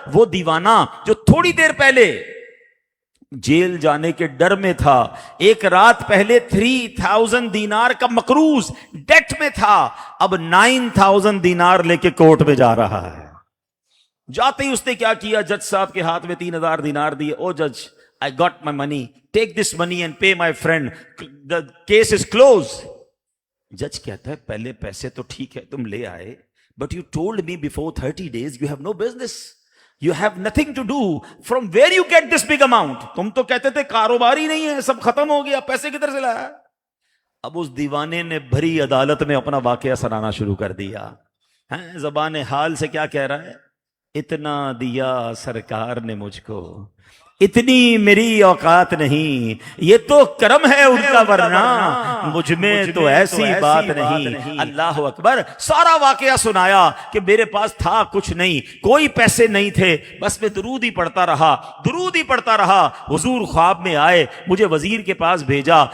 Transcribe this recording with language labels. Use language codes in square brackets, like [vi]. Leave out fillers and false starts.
[ur] وہ دیوانہ جو تھوڑی دیر پہلے جیل جانے کے ڈر میں تھا, ایک رات پہلے 3000 دینار کا مقروض ڈیٹ میں تھا, اب 9000 دینار لے کے کورٹ میں جا رہا ہے. جاتے ہی اس نے کیا کیا, جج صاحب کے ہاتھ میں 3000 دینار دیے. [en] او جج, I got my money, take this money and pay my friend, the case is close. [ur] جج کہتا ہے پہلے پیسے تو ٹھیک ہے تم لے آئے, [en] But you told me before 30 days you have no business, you have nothing to do, from where you get this big amount. [ur] تم تو کہتے تھے کاروبار ہی نہیں ہے, سب ختم ہو گیا, پیسے کدھر سے لایا؟ اب اس دیوانے نے بھری عدالت میں اپنا واقعہ سنانا شروع کر دیا. زبان حال سے کیا کہہ رہا ہے, اتنا دیا سرکار نے مجھ کو, اتنی میری اوقات نہیں، یہ تو کرم ہے ان کا، ورنہ مجھ میں تو ایسی بات نہیں۔ اللہ اکبر۔ سارا واقعہ سنایا کہ میرے پاس تھا کچھ نہیں، کوئی پیسے نہیں تھے، بس میں درود ہی پڑھتا رہا، درود ہی پڑھتا رہا۔ حضور خواب میں آئے، مجھے وزیر کے پاس بھیجا،